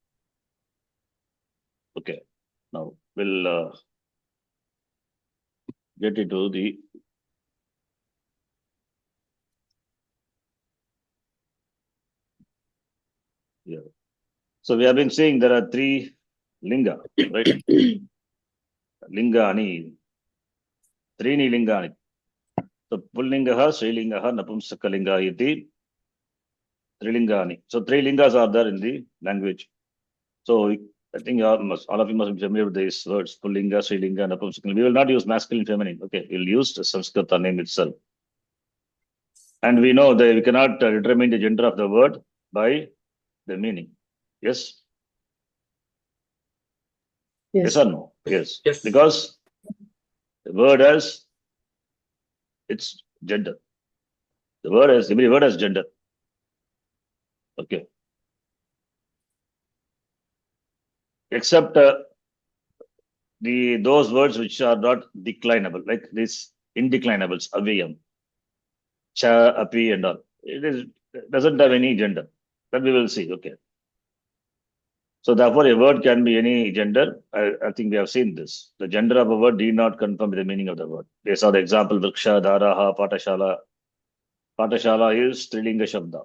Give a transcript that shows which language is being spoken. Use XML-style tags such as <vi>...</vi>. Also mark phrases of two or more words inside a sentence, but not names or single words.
<en>Okay, now we'll get into the So we have been saying there are three linga, right?</en> <sa>Lingani, Trini Lingani. So Pullingaha, Srilingaha, Napumsakalinga iti, Trilingani.</sa> <en>So three lingas are there in the language. So I think all of you must be familiar with these words,</en> <sa>Pullinga, Srilinga, Napumsakalinga.</sa> <en>We will not use masculine, feminine. Okay, we'll use the Sanskrita name itself. And we know that we cannot determine the gender of the word by the meaning. Yes? Yes or no? Yes. Yes. Because the word has its gender. The word has, every word has gender. Okay. Except those words which are not declinable, like these indeclinables,</en> <sa>avayam, cha, api,</sa> <en>and all. It doesn't have any gender. That we will see. Okay. So therefore, a word can be any gender. I think we have seen this. The gender of a word need not confirm with the meaning of the word. They saw the example,</en> <sa>Vriksha, Dharaha, Patashala. Patashala is Strilinga Shabda.</sa>